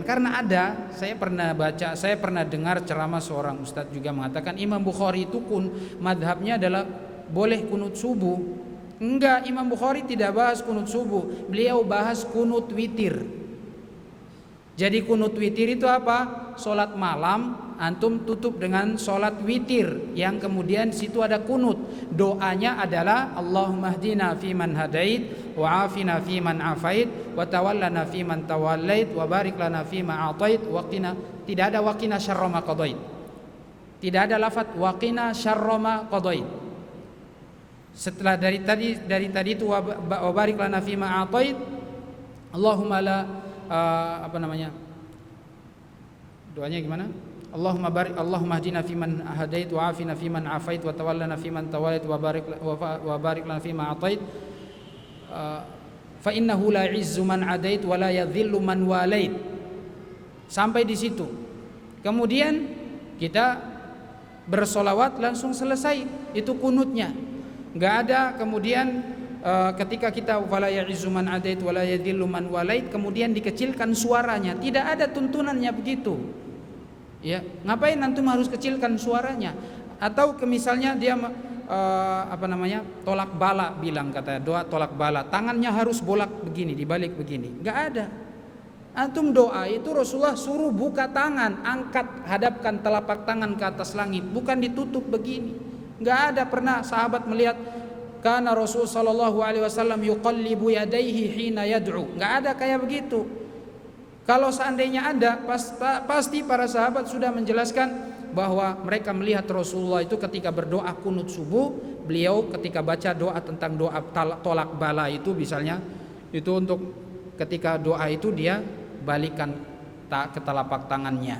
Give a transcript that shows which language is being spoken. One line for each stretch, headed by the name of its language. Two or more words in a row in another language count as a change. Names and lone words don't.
Indonesian: Karena saya pernah dengar ceramah seorang ustadz juga mengatakan Imam Bukhari itu madhabnya adalah boleh kunut subuh. Enggak, Imam Bukhari tidak bahas kunut subuh, beliau bahas kunut witir. Jadi kunut witir itu apa? Solat malam antum tutup dengan solat witir yang kemudian situ ada kunut. Doanya adalah
Arabic: اللهم اهدنا فيمن هديت وعافنا فيمن عافيت وتولنا فيمن توليت وبارك لنا فيما أعطيت وقنا.
Indonesian: Tidak ada
Arabic: وقنا شر ما قضيت.
Indonesian: Tidak ada lafaz
Arabic: وقنا شر ما قضيت.
Indonesian: Setelah dari tadi itu
Arabic: وبارك لنا فيما أعطيت اللهم لا
Indonesian: doanya gimana?
Arabic: اللهم اهدنا فيمن هديت وعافنا فيمن عافيت وتولنا فيمن توليت وبارك لنا فيما أعطيت فإنه لا يعز من عاديت ولا يذل من واليت.
Indonesian: Sampai di situ. Kemudian kita bersolawat langsung selesai, itu kunutnya. Enggak ada kemudian ketika kita
Arabic: ولا يعز من عاديت ولا يذل من واليت
Indonesian: kemudian dikecilkan suaranya. Tidak ada tuntunannya begitu. Ya, ngapain antum harus kecilkan suaranya? Atau misalnya dia tolak bala, bilang katanya doa tolak bala, tangannya harus bolak begini, dibalik begini. Enggak ada. Antum doa itu Rasulullah suruh buka tangan, angkat, hadapkan telapak tangan ke atas langit, bukan ditutup begini. Enggak ada pernah sahabat melihat karena Rasul
Arabic: صلى الله عليه وسلم يقلب يديه حين يدعو.
Indonesian: Enggak ada kayak begitu. Kalau seandainya ada, pasti para sahabat sudah menjelaskan bahwa mereka melihat Rasulullah itu ketika berdoa kunut subuh, beliau ketika baca doa tentang doa tolak bala itu misalnya, itu untuk ketika doa itu dia balikan ke telapak tangannya.